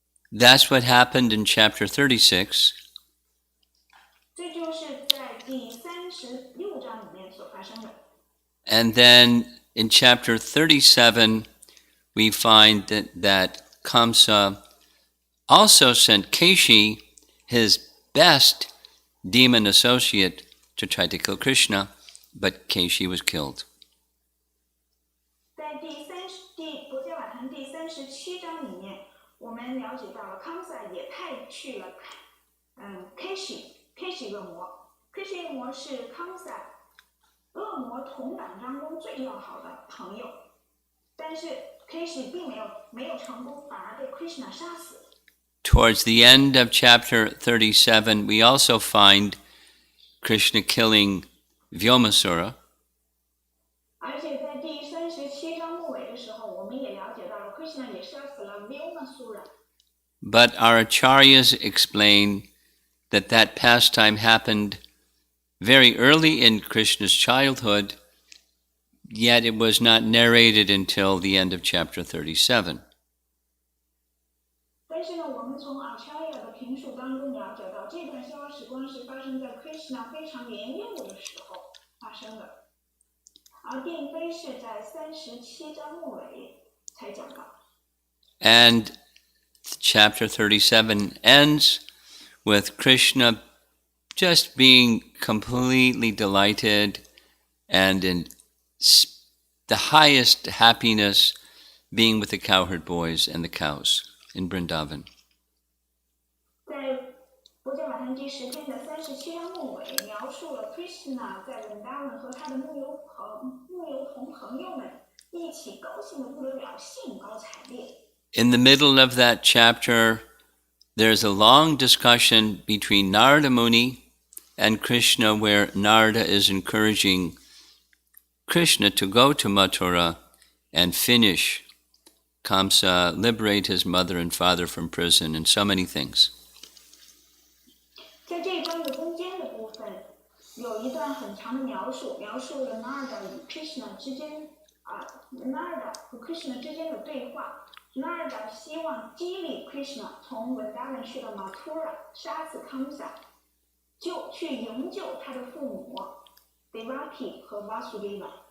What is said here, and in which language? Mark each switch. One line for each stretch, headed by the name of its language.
English: That's what happened in chapter 36.
Chinese: 这就是在第36章里面所发生的。
English: And then in chapter 37, we find that Kamsa also sent Keshi, his best demon associate, to try to kill Krishna, but Keshi was killed.
Chinese: 在国家法坛第37章里面，我们了解到了康萨也派去了Keshi 恶魔。 Keshi 恶魔是康萨恶魔同党当中最要好的朋友，但是 Keshi 并没有成功，反而被 Krishna 杀死。
English: Towards the end of chapter 37, we also find Krishna killing Vyomasura.
Chinese: 而且在第37章末尾的时候，我们也了解到了 Krishna 也杀死了 Vyomasura。
English: But our acharyas explain that that pastime happened very early in Krishna's childhood, yet it was not narrated until the end of chapter 37.
Chinese: 但是呢，我们从 Acharya 的评述当中了解到，这段逍遥时光是发生在 Krishna 非常年幼的时候发生的，而并非是在37章末尾才讲到。
English: And chapter 37 ends with Krishna just being completely delighted and in the highest happiness being with the cowherd boys and the cows in Vrindavan.
Chinese: 在国家法坛第10篇的37章末尾，描述了 Krishna 在 Vrindavan 和他的牧牛童朋友们一起高兴的不得了，兴高采烈。
English: In the middle of that chapter, there's a long discussion between Narada Muni and Krishna, where Narada is encouraging Krishna to go to Mathura and finish Kamsa, liberate his mother and father from prison, and so many things.
Chinese: 在这一章的中间的部分，有一段很长的描述了 Narada 与 Krishna 之间Narada 和 Krishna 之间的对话。 Narada 希望激励 Krishna 从 Vrindavan 去到 Mathura 杀死 Kamsa， 就去营救他的父母 Devaki 和 Vasudeva。